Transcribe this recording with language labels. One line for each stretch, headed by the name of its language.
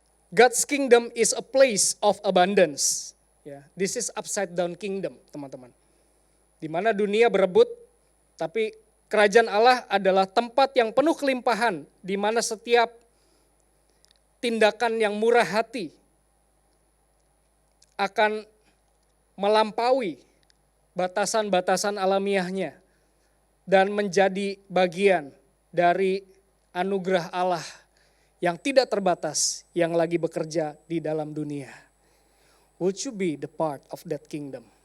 English: God's kingdom is a place of abundance. Ya, this is upside down kingdom, teman-teman.
Indonesian: Di mana dunia berebut, tapi kerajaan Allah adalah tempat yang penuh kelimpahan, di mana setiap tindakan yang murah hati akan melampaui batasan-batasan alamiahnya dan menjadi bagian dari anugerah Allah yang tidak terbatas, yang lagi bekerja di dalam dunia.
English: Would you be the part of that kingdom?